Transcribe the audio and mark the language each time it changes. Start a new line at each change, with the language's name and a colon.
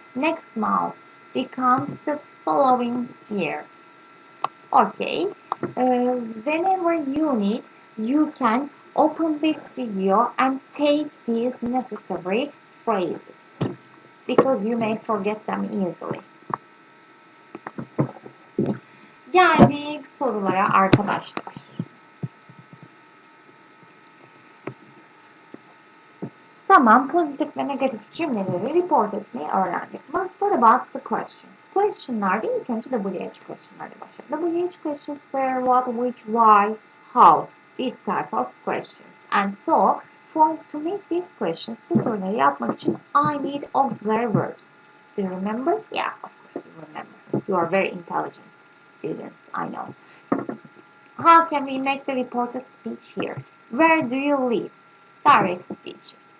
English: Next month becomes the following year. Okay. Whenever you need, you can open this video and take these necessary phrases because you may forget them easily.
Turkish: Geldik sorulara arkadaşlar. Tamam, pozitif ve negatif cümleleri report etmeyi öğrendik.
English: But what about the questions?
Turkish: Question'larda ilk önce WH question'larla başlayalım.
English: WH questions where, what, which, why, how. This type of questions. And so to make these questions,
Turkish: bu soruları yapmak için
English: I need auxiliary verbs. Do you remember? Yeah, of course you remember. You are very intelligent students, I know. How can we make the reported speech here? Where do you live? Direct speech.